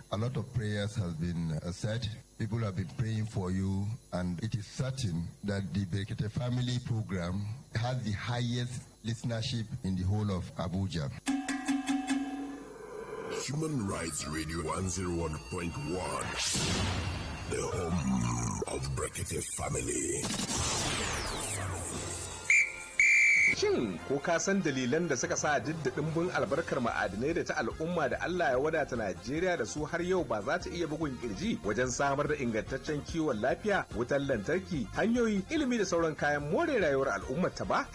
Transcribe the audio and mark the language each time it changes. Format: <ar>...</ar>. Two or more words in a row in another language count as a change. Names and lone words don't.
<en>A lot of prayers have been said. People have been praying for you, and it is certain that the Brekete family program has the highest listenership in the whole of Abuja. Human Rights Radio 101.1, the home of Brekete family.</en> <ha>Shin ko ka san dalilan da suka sa dimbin albarkar ma'adinai da ta al'umma da Allah ya wadata Najeriya da su har yau ba za ta iya bugun kirji wajen samar da ingantaccen kiwon lafiya, wutar lantarki, hanyoyi, ilimi da sauran kayan more rayuwar al'ummar ta ba?</ha>